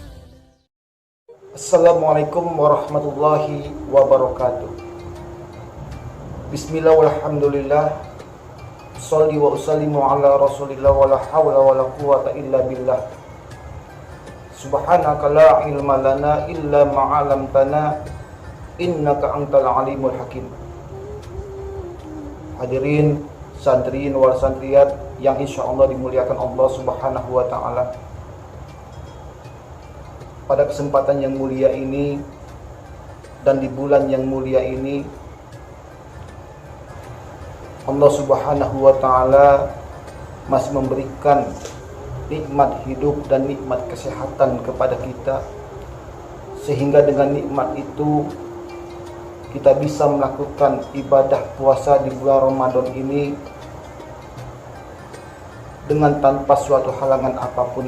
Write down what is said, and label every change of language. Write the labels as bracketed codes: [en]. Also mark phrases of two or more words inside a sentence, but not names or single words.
[ar] السلام عليكم ورحمة الله وبركاته. بسم الله والحمد لله. أصلي وأسلم على رسول الله ولا حول ولا قوة إلا بالله. سبحانك لا علم لنا إلا ما علمتنا إنك أنت العليم الحكيم. [id] Hadirin santriin wal santriyat yang insyaallah dimuliakan Allah [ar] سبحانه وتعالى. [id] Pada kesempatan yang mulia ini dan di bulan yang mulia ini, Allah [ar] سبحانه وتعالى [id] masih memberikan nikmat hidup dan nikmat kesehatan kepada kita, sehingga dengan nikmat itu kita bisa melakukan ibadah puasa di bulan Ramadan ini dengan tanpa suatu halangan apapun.